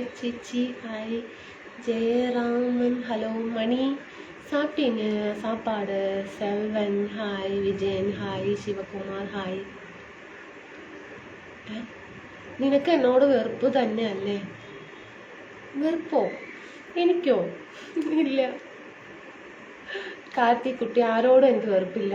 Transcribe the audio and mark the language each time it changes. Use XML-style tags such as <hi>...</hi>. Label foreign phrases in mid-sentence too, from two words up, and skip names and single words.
<ta>சிச்சி ஹாய். ஜெயராமன் ஹலோ. மணி சாப்பிட்டீங்க சாப்பாடு. செல்வன் ഹായ്.</ta> <ml>വിജയൻ ഹായ്. ശിവകുമാർ ഹായ്. നിനക്ക് എന്നോട് വെറുപ്പ് തന്നെ അല്ലേ? വെറുപ്പോ? എനിക്കോ? ഇല്ല കാർത്തിക്കുട്ടി, ആരോടും എനിക്ക് വെറുപ്പില്ല.</ml>